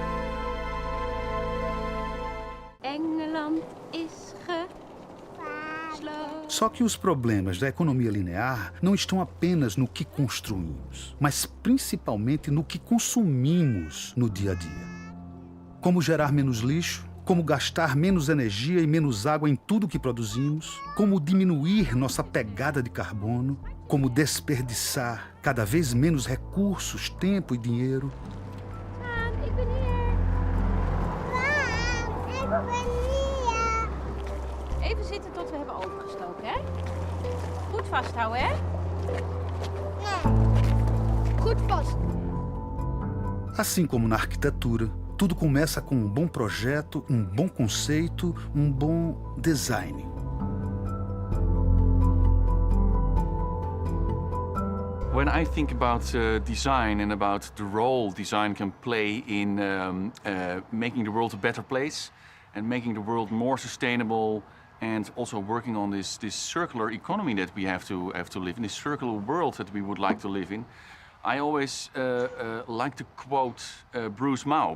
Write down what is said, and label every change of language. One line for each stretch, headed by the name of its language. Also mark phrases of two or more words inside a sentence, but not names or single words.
Dutch: Engeland is gevaarlijk.
Portuguese: Só que os problemas da economia linear não estão apenas no que construímos, mas principalmente no que consumimos no dia a dia. Como gerar menos lixo, como gastar menos energia e menos água em tudo que produzimos, como diminuir nossa pegada de carbono, como desperdiçar cada vez menos recursos, tempo e dinheiro.
Dutch: Even zitten tot we hebben overgestoken, hè? Goed vasthouden, hè? Goed vast.
Portuguese: Assim como na arquitetura, tudo começa com um bom projeto, um bom conceito, um bom design.
English: When I think about design and about the role design can play in making the world a better place and making the world more sustainable, and also working on this circular economy that we have to live in, this circular world that we would like to live in, I always like to quote Bruce Mau.